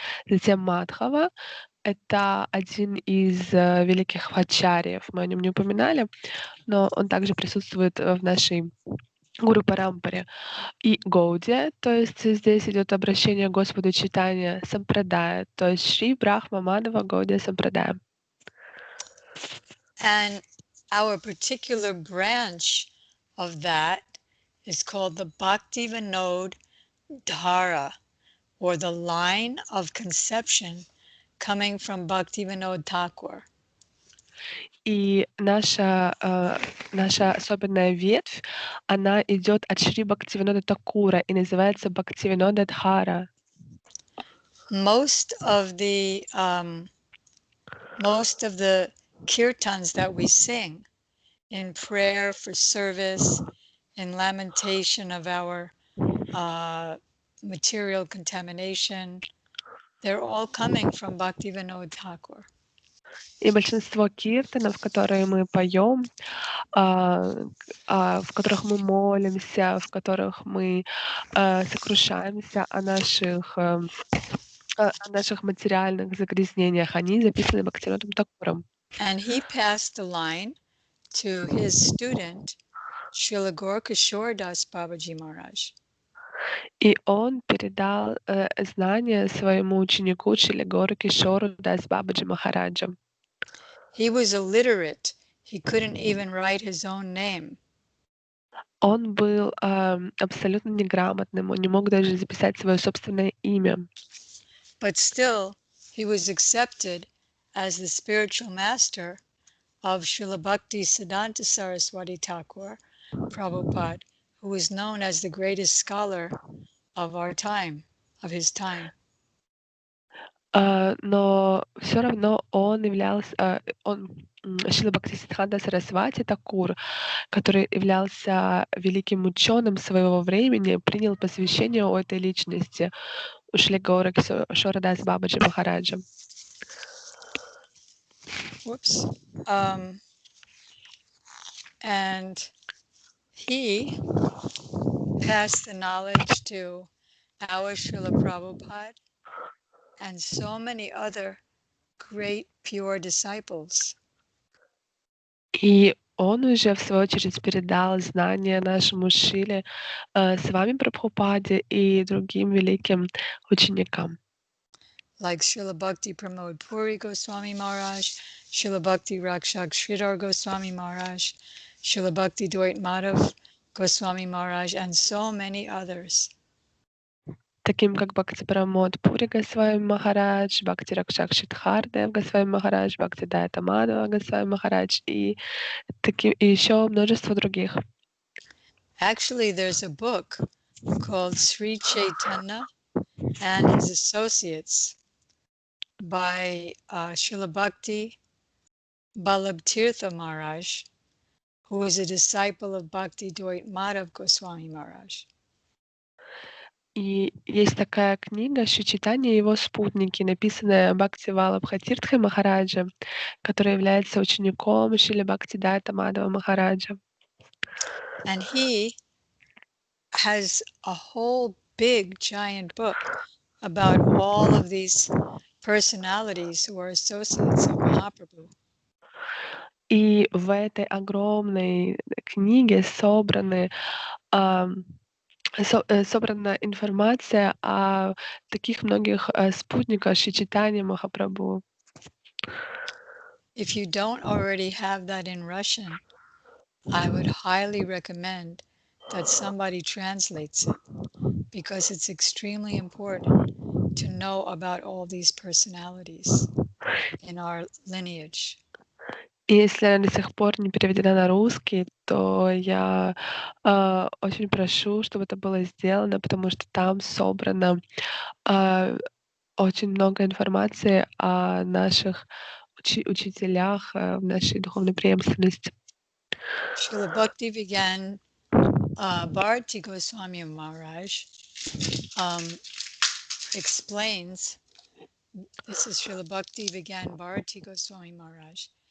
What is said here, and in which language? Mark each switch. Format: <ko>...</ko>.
<ru>Затем Мадхава — это один из великих ачарьев. Мы о нем не упоминали, но он также присутствует в нашей Гуру Парампаре. И Гаудия, то есть здесь идет обращение к Господу Чайтанья, сампрадайа, то есть Шри Брахма-мадхава-гаудия сампрадайа.</ru> <en>And our particular branch of that is called the Bhaktivinoda Dhara, or the line of conception coming from Bhaktivinoda Thakur.</en> <ru>И наша особенная ветвь, она идет от Шри Бхактивинода Такура и называется Бхактивинода Dhara.</ru> <en>Most of the kirtans that we sing in prayer for service, in lamentation of our material contamination, they're all coming from Bhaktivinoda Thakur.</en> <ru>И большинство киртанов, которые мы поем, в которых мы молимся, в которых мы сокрушаемся о наших материальных загрязнениях, они записаны Бхактивинодом Такуром.</ru> <en>And he passed the line to his student, Srila Gaurkishore Das Babaji Maharaj.</en> <ru>И он передал знания своему ученику Шрила Gaurkishore Das Babaji Махараджа.</ru> <en>He was illiterate. He couldn't even write his own name.</en> <ru>Он был абсолютно неграмотным, он не мог даже записать свое собственное имя.</ru> <en>but still he was accepted as the spiritual master of Srila Bhakti Siddhanta Saraswati Thakur Prabhupada, who was known as the greatest scholar of our time, of his time.</en> <ru>Но все равно он являлся, Шрила Бхактисиддханта Сарасвати Такур, который являлся великим ученым своего времени, принял посвящение у этой личности, у Шри Гаура Кишора Дас Бабаджи Махараджа.</ru> <en>Whoops. And he passed the knowledge to our Srila Prabhupada and so many other great pure disciples.</en> <ru>И он уже, в свою очередь, передал знания нашему Шиле с вами Прабхупаде и другим великим ученикам.</ru> <en>Like Srila Bhakti Pramod Puri Goswami Maharaj, Srila Bhakti Rakshak Sridhar Goswami Maharaj, Srila Bhakti Dwait Madhav Goswami Maharaj, and so many others.</en> <ru>Таким как Бхакти Прамод Пури Госвами Махарадж, Бхакти Ракшак Шидхардев Госвами Махарадж, Бхакти Дайта Мадхава Госвами Махарадж и еще множество других.</ru> <en>Actually, there's a book called Sri Chaitanya and His Associates by Srila Bhakti Ballabhtirtha Maharaj, who was a disciple of Bhakti Dwait Madhav Goswami Maharaj.</en> <ru>И есть такая книга Шри Чайтанья и его спутники, написанная Бхакти Валабхатиртхой Махараджа, который является учеником Шрила Бхакти Дайта Мадхава Махараджа.</ru> <en>And he has a whole big giant book about all of these personalities who are associates of Mahaprabhu.</en> <ru>И в этой огромной книге собрана информация о таких многих спутниках Шри Чайтаньи Махапрабху.</ru> <en>If you don't already have that in Russian, I would highly recommend that somebody translates it, because it's extremely important to know about all these personalities in our lineage.</en> <ru>И если она до сих пор не переведена на русский, то я очень прошу, чтобы это было сделано, потому что там собрано очень много информации о наших учителях в нашей духовной преемственности.</ru> <en>Srila Bhakti began Bharati Goswami Maharaj explains, this is Srila Bhakti began Bharati Goswami Maharaj.</en>